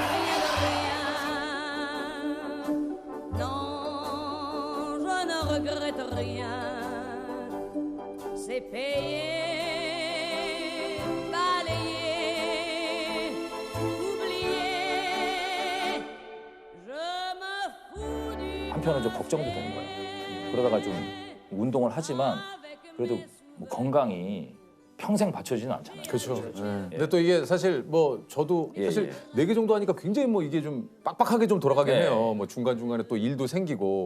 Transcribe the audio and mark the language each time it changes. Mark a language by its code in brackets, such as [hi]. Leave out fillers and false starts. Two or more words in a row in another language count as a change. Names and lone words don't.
[fr] Rien de rien. Non, je ne regrette rien. C'est payé, balayé, oublié. Je me fous du [ko] 한편은 좀 걱정도 되는 거예요. 그러다가 좀 운동을 하지만 그래도 뭐 건강이 평생 받쳐지는 않잖아요. 그렇죠. 근데 또 이게 사실 뭐 저도 예, 사실 예. 4개 정도 하니까 굉장히 뭐 이게 좀 빡빡하게 좀 돌아가긴 예. 해요. 뭐 중간중간에 또 일도 생기고.